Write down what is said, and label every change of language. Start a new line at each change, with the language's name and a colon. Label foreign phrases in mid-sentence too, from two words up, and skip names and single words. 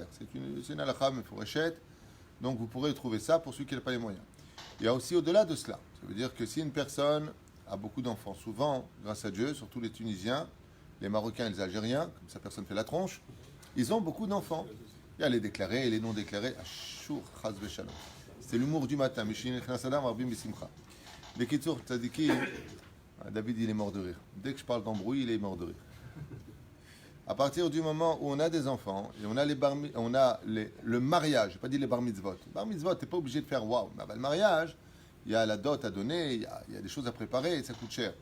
French: C'est une
Hebrew: הלכה מפורשת,
French: donc vous pourrez trouver ça pour ceux qui n'ont pas les moyens. Il y a aussi au-delà de cela. Ça veut dire que si une personne a beaucoup d'enfants, souvent, grâce à Dieu, surtout les Tunisiens, les Marocains et les Algériens, comme ça personne ne fait la tronche, ils ont beaucoup d'enfants. Il y a les déclarés et les non déclarés.
Hebrew: אסור חס ושלום.
French: C'est l'humour du matin. Les Kitsour Tzadiki, David il est mort de rire. Dès que je parle d'embrouille, il est mort de rire. À partir du moment où on a des enfants et on a le mariage, je n'ai pas dit les bar mitzvot. Bar mitzvot, tu n'es pas obligé de faire waouh. Mais le mariage, il y a la dot à donner, il y a des choses à préparer et ça coûte cher.